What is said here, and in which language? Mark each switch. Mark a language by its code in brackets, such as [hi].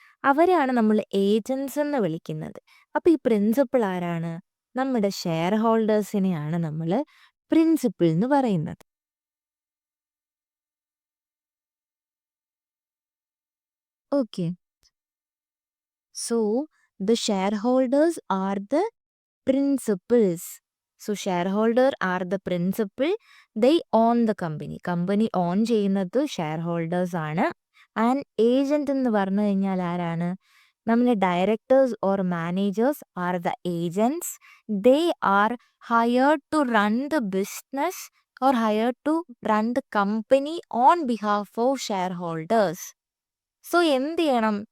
[ml] അവരെയാണ് നമ്മൾ ഏജൻസ് എന്ന് വിളിക്കുന്നത്. അപ്പൊ ഈ പ്രിൻസിപ്പൽ ആരാണ്? നമ്മുടെ ഷെയർ ഹോൾഡേഴ്സിനെയാണ് നമ്മൾ പ്രിൻസിപ്പൽ എന്ന് പറയുന്നത്. [en] Okay, so the shareholders are the principals. So shareholder are the principal. They own the company. [ml] Company on ചെയ്യുന്നത് ഷെയർ ഹോൾഡേഴ്സ് ആണ്. ആൻഡ് ഏജന്റ് എന്ന് പറഞ്ഞു കഴിഞ്ഞാൽ ആരാണ്? നമ്മുടെ [en] Directors or managers are the agents. They are hired to run the business or hired to run the company on behalf of shareholders. So [ml] എന്ത് ചെയ്യണം?